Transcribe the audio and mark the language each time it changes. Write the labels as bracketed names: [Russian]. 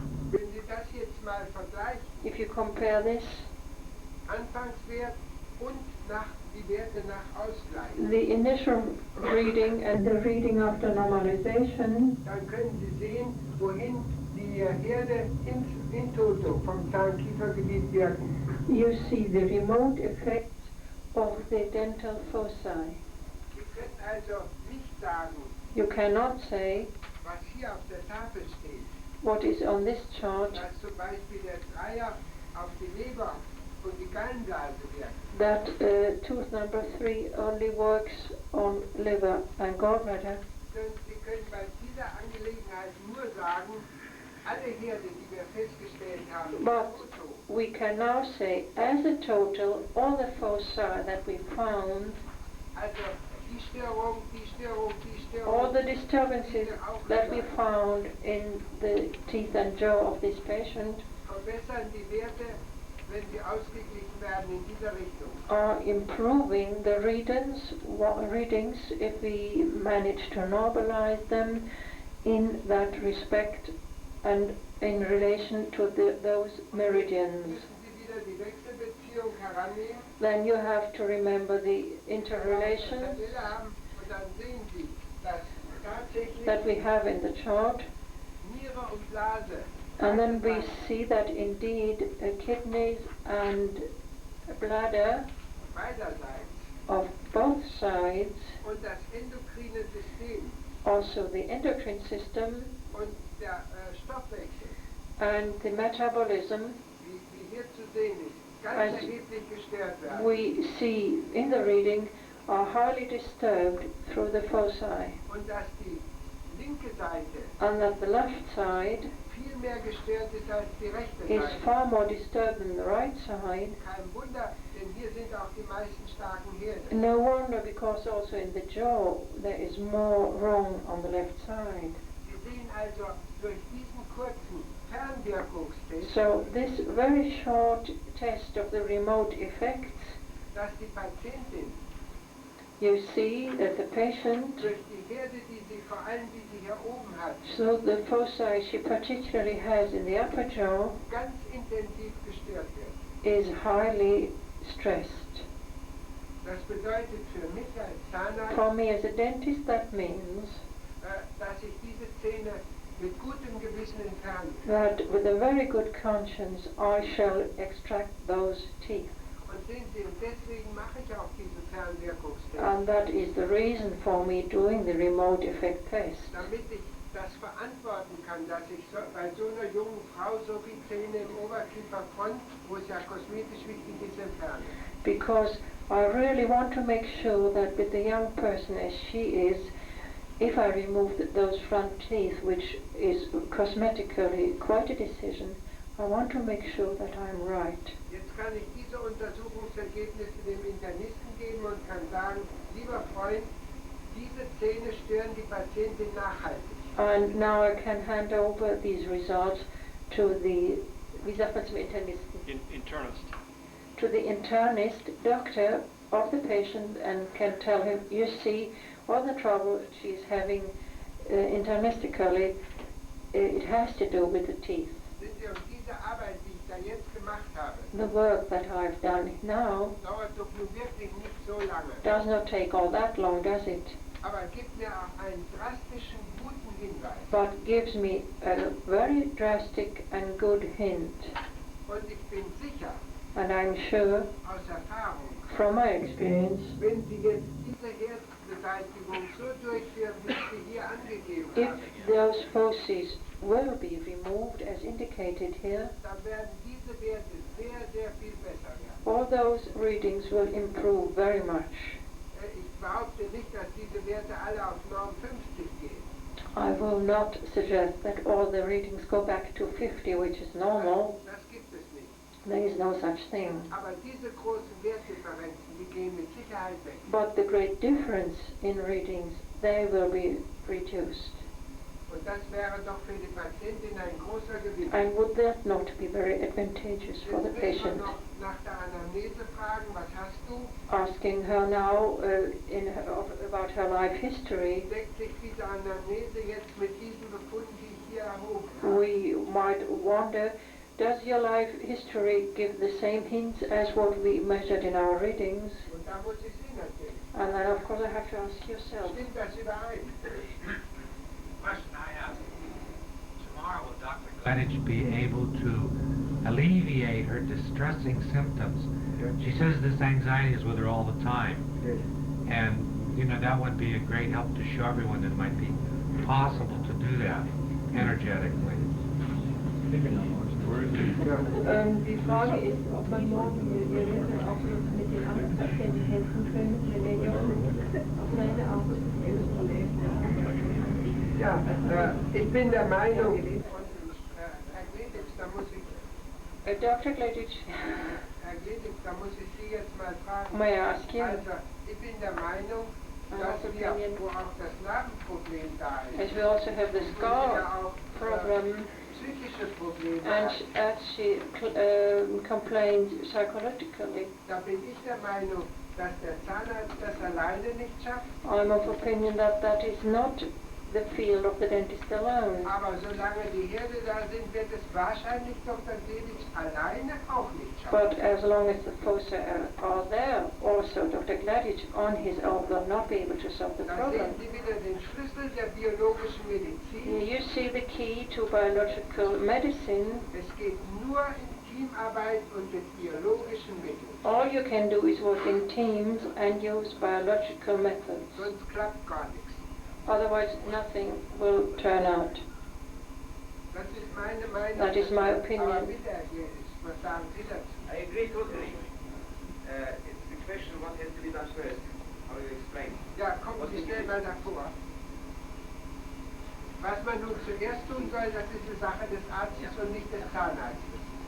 [German] Wenn Sie das jetzt mal vergleichen, [English] If you compare this, [German] Anfangswert und die Werte nach Ausgleich, [English] the initial reading and the reading after normalization, [German] dann können Sie sehen, wohin die Herde in toto vom Zahnkiefergebiet wirken. [English] you see the remote effects of the dental foci. [German] Sie können also nicht sagen, [English] You cannot say [German] was hier auf der Tafel steht, [English] what is on this chart, [German] dass zum Beispiel der Dreier auf die Leber und die Gallenblase wirkt. [English] that tooth number 3 only works on liver and gallbladder. [German] Sie können bei dieser Angelegenheit nur sagen, alle Herde, die wir festgestellt haben, [English] But toto, we can now say, as a total, all the foci that we found, [German] also die Störung, die Störung, die Störung, [English] all the disturbances that we found in the teeth and jaw of this patient, [German] verbessern die Werte, wenn sie ausgeglichen werden in dieser Richtung. [English] are improving the readings if we manage to normalize them in that respect and in relation to those meridians. [German] Müssen Sie wieder die Wechselbeziehung herannehmen, [English] Then you have to remember the interrelations [German] Tabelle haben und dann sehen Sie, dass tatsächlich [English] that we have in the chart, [German] Niere und Blase [English] and then we see that indeed kidneys and bladder [German] beiderseits [English] of both sides, [German] und das endokrine System [English] also the endocrine system [German] und der Stoffwechsel, [English] and the metabolism, [German] wie hier zu sehen ist, ganz [English] As [German] erheblich gestört werden. [English] we see in the reading, are highly disturbed through the foci, [German] Und dass die linke Seite [English] and that the left side [German] viel mehr gestört ist als die rechte [English] is [German] Seite. [English] far more disturbed than the right side. [German] Kein Wunder, denn hier sind auch die meisten starken Herde. [English] No wonder, because also in the jaw there is more wrong on the left side. [German] Sie sehen also durch diesen kurzen Fernwirkungstest, [English] So this very short test of the remote effects, [German] dass die Patientin [English] you see that the patient, [German] durch die Herde, die sie vor allem die sie hier oben hat, [English] so the foci she particularly has in the upper jaw, [German] ganz intensiv gestört wird. [English] is highly stressed. [German] Das bedeutet für mich als Zahnarzt, [English] For me as a dentist, that means [German] dass ich diese Zähne mit gutem Gewissen entfernen. [English] that with a very good conscience I shall extract those teeth. [German] Und sehen Sie, und deswegen mache ich auch diese Fernwirkungstests, [English] And that is the reason for me doing the remote effect test. [German] damit ich das verantworten kann, dass ich bei so einer jungen Frau so viele Zähne im Oberkieferfront, wo es ja kosmetisch wichtig ist, entferne. [English] Because I really want to make sure that with the young person as she is, if I remove those front teeth, which is cosmetically quite a decision, I want to make sure that I'm right. [German] Jetzt kann ich diese Untersuchungsergebnisse dem Internisten geben und kann sagen, lieber Freund, diese Zähne stören die Patientin nachhaltig. [English] And now I can hand over these results to the, [German] wie sagt man zum Internisten? [English] Internist. To the internist, doctor of the patient, and can tell him, you see, all the trouble she's having internistically, it has to do with the teeth. [German] Sind Sie, und diese Arbeit, die ich da jetzt gemacht habe, [English] The work that I've done now [German] dauert doch nun wirklich nicht so lange, [English] does not take all that long, does it? [German] aber gibt mir auch einen drastischen, guten Hinweis. [English] But gives me a very drastic and good hint. [German] Und ich bin sicher, [English] And I'm sure, [German] aus Erfahrung, [English] from my experience, [German] wenn Sie jetzt diese Beseitigung so durchführen, wie ich sie hier angegeben [English] If [German] habe, [English] those forces will be removed as indicated here, [German] dann werden diese Werte sehr, sehr viel besser werden. [English] all those readings will improve very much. [German] Ich behaupte nicht, dass diese Werte alle auf Norm 50 gehen. [English] I will not suggest that all the readings go back to 50, which is normal. [German] Das gibt es nicht. [English] There is no such thing. [German] Aber diese großen Wertdifferenzen, die gehen mit Sicherheit weg. [English] But the great difference in readings, they will be reduced. [German] Und das wäre doch für die Patientin ein großer Gewinn. [English] And would that not be very advantageous for the [German] Jetzt will man [English] patient? [German] noch nach der Anamnese fragen, was hast du? [English] Asking her now about her life history, [German] Deckt sich diese Anamnese jetzt mit diesen Befunden, die ich hier erhoben habe? [English] we might wonder, does your life history give the same hints as what we measured in our readings? [German] Und da muss ich Sie natürlich. [English] And then of course I have to ask yourself. [German] Stimmt das überein? [English] Question I have. Tomorrow will Dr. Gleditch be able to alleviate her distressing symptoms? She says this anxiety is with her all the time. And, you know, that would be a great help to show everyone that it might be possible to do that energetically. [German] Die Frage ist, ob man morgen eventuell auch mit den Angstpatienten helfen könnte, wenn er Jochen auf seine Art Ja, ich bin der Meinung, Herr Gleditsch, da muss ich [English] Dr. Gleditsch, [German] Herr Gleditsch, da muss ich Sie jetzt mal fragen. [English] may I ask you, [German] Also, ich bin der Meinung, dass wir, wo auch das Narbenproblem da ist, [English] as we also have the [German] wo wir [English] scar [German] auch [English] problem, [German] psychische Probleme [English] and [German] haben, [English] as she complains psychologically, [German] da bin ich der Meinung, dass der Zahnarzt das alleine nicht schafft. [English] I'm of opinion that that is not the field of the dentist alone. [German] Aber solange die Herde da sind, wird es wahrscheinlich Dr. Gleditsch alleine auch nicht [English] But [German] schaffen. [English] as long as the foci are there, also Dr. Gleditch on his own will not be able to solve the [German] Da [English] problem. [German] sehen Sie wieder den Schlüssel der biologischen Medizin. [English] You see the key to biological medicine. [German] Es geht nur in Teamarbeit und mit biologischen Mitteln. [English] All you can do is work in teams and use biological methods. [German] Sonst klappt gar nichts. [English] Otherwise, nothing will turn out. [German] Das ist meine Meinung. [English] That is my opinion. [German] Aber bitte, Herr Gleditsch, was sagen Sie dazu? [English] I agree totally. It's the question what has to be done first. How do you explain? [German] Ja, kommen Sie schnell mal davor. Was man nun zuerst tun soll, das ist eine Sache des Arztes und nicht des Zahnarztes.